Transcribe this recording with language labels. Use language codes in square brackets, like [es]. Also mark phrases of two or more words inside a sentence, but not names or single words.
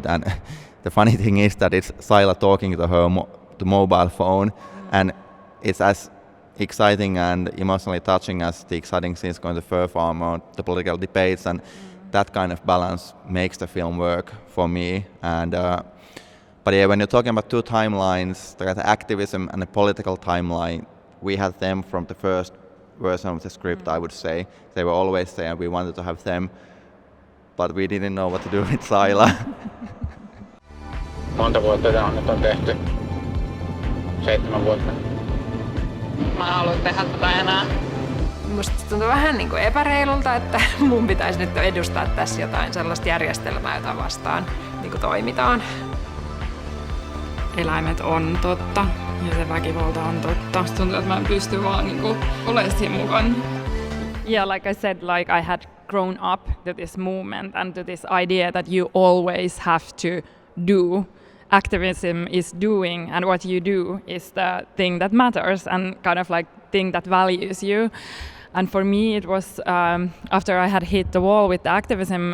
[en] And the funny thing is that it's Saila talking to her to mobile phone, and it's as exciting and emotionally touching as the exciting scenes going to fur farm or the political debates, and that kind of balance makes the film work for me. And but yeah, when you're talking about two timelines, the activism and the political timeline, we had them from the first version of the script. I would say they were always there, and we wanted to have them, but we didn't know what to do with Saila. [fi] Monta vuotta tämä nyt on tehty? 7 vuotta. Mä en halua tehdä tätä enää. Musta tuntuu vähän niin kuin epäreilulta, että mun pitäisi nyt edustaa tässä jotain sellaista järjestelmää, jota vastaan niin kuin toimitaan. Eläimet on totta ja se väkivalta on totta. Musta tuntuu, että mä en pysty vaan niinku olemaan siinä mukana. [en] Yeah, like I said, like I had grown up to this movement and to this idea that you always have to do. Activism is doing, and what you do is the thing that matters and kind of like thing that values you. And for me, it was after I had hit the wall with the activism.